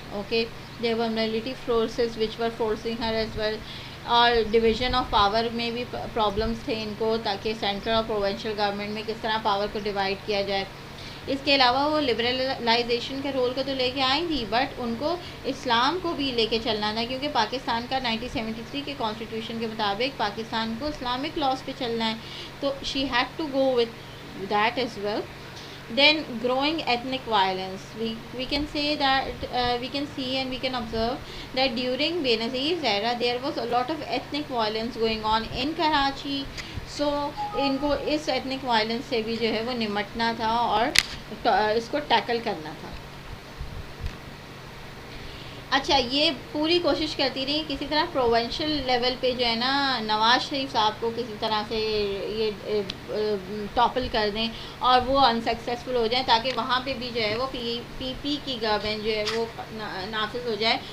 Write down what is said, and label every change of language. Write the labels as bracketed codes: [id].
[en] Okay, there were military forces which were forcing her as well. [ur] اور division of power میں بھی problems تھے ان کو، تاکہ سینٹرل اور پروونشل گورنمنٹ میں کس طرح پاور کو ڈیوائڈ کیا جائے. اس کے علاوہ وہ لبرلائزیشن کے رول کو تو لے کے آئیں تھی، بٹ ان کو اسلام کو بھی لے کے چلنا تھا، کیونکہ پاکستان کا 1973 کے کانسٹیٹیوشن کے مطابق پاکستان کو اسلامک لاز پہ چلنا ہے. [en] تو she had to go with that as well. Then growing ethnic violence, we can say that we can see and we can observe that during Benazir's era there was a lot of ethnic violence going on in Karachi. [ur] So ان کو اس ethnic violence سے بھی جو ہے وہ نمٹنا تھا اور اس کو ٹیکل کرنا تھا. اچھا، یہ پوری کوشش کرتی رہی کسی طرح پروونشل لیول پہ جو ہے نا نواز شریف صاحب کو کسی طرح سے یہ ٹاپل کر دیں اور وہ انسکسیسفل ہو جائیں، تاکہ وہاں پہ بھی جو ہے وہ پی کی گورنمنٹ جو ہے وہ نافذ ہو جائے.